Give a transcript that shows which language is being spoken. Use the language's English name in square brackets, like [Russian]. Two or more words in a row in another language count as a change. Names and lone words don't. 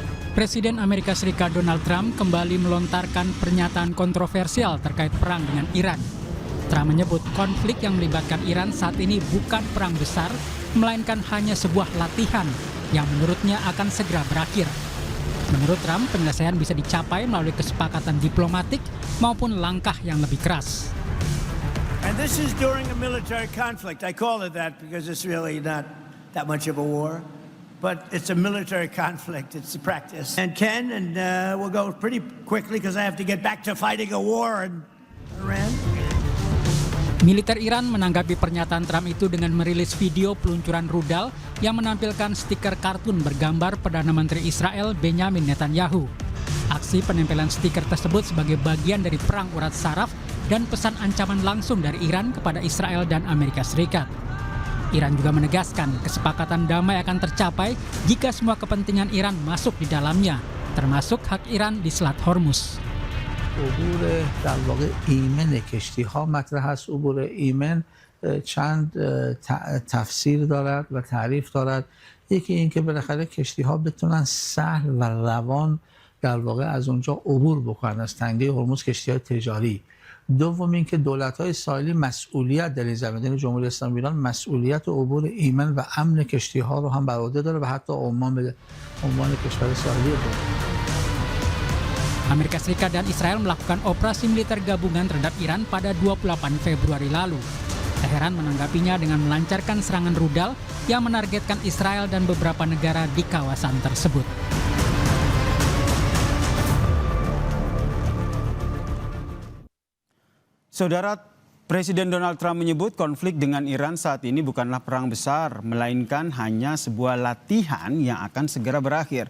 [Indonesian] Presiden Amerika Serikat Donald Trump kembali melontarkan pernyataan kontroversial terkait perang dengan Iran. Trump menyebut konflik yang melibatkan Iran saat ini bukan perang besar, melainkan hanya sebuah latihan yang menurutnya akan segera berakhir. Menurut Trump, penyelesaian bisa dicapai melalui kesepakatan diplomatik maupun langkah yang lebih keras. [English] And this is during a military conflict. I call it that because it's really not that much of a war. But it's a military conflict. It's a practice. And Ken, we'll go pretty quickly because I have to get back to fighting a war in Iran. [Indonesian] Militer Iran menanggapi pernyataan Trump itu dengan merilis video peluncuran rudal yang menampilkan stiker kartun bergambar Perdana Menteri Israel Benjamin Netanyahu. Aksi penempelan stiker tersebut sebagai bagian dari perang urat saraf dan pesan ancaman langsung dari Iran kepada Israel dan Amerika Serikat. Iran juga menegaskan kesepakatan damai akan tercapai jika semua kepentingan Iran masuk di dalamnya, termasuk hak Iran di Selat Hormuz. [Persian] عبور در واقع ایمن کشتی‌ها مطرح است. عبور ایمن چند تفسیر دارد و تعریف دارد. یکی این که بالاخره کشتی‌ها بتونن سهل و روان در واقع از اونجا عبور بکنن از تنگه هرمز، کشتی‌های تجاری. دوم اینکه دولت‌های ساحلی مسئولیت در این زمینه، یعنی جمهوری اسلامی ایران مسئولیت عبور ایمن و امن کشتی‌ها رو هم بر عهده داره و حتی عمان به عنوان کشور ساحلی داره. [Indonesian] Amerika Serikat dan Israel melakukan operasi militer gabungan terhadap Iran pada 28 Februari lalu. Teheran menanggapinya dengan melancarkan serangan rudal yang menargetkan Israel dan beberapa negara di kawasan tersebut. Saudara, Presiden Donald Trump menyebut konflik dengan Iran saat ini bukanlah perang besar, melainkan hanya sebuah latihan yang akan segera berakhir.